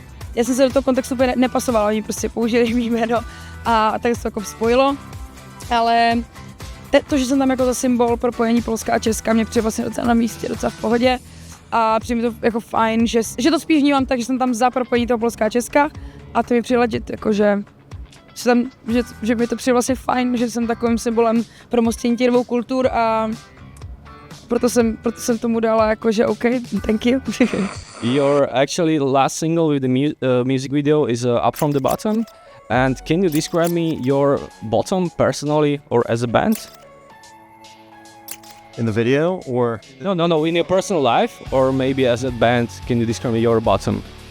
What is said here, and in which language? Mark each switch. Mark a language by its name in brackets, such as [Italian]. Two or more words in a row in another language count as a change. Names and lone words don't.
[Czech] Já jsem se do toho kontextu úplně nepasovala, oni prostě použili mý jméno a tak se to jako spojilo, ale to, že jsem tam jako za symbol propojení Polska a Česka, mě přijde vlastně docela na místě, docela v pohodě a přijde mi to jako fajn, že to spíš vnímám tak, že jsem tam za propojení toho Polska a Česka a to mi přijde legit, jakože že mi to přijde vlastně fajn, že jsem takovým symbolem pro mostění těch dvou kultur a proto jsem tomu dala jakože OK, [English] thank you. Your actually last single with the music video is Up From The Bottom. And can you describe me your bottom personally or as a band? In the video, or No, in your personal life or maybe as a band, can you describe me your bottom?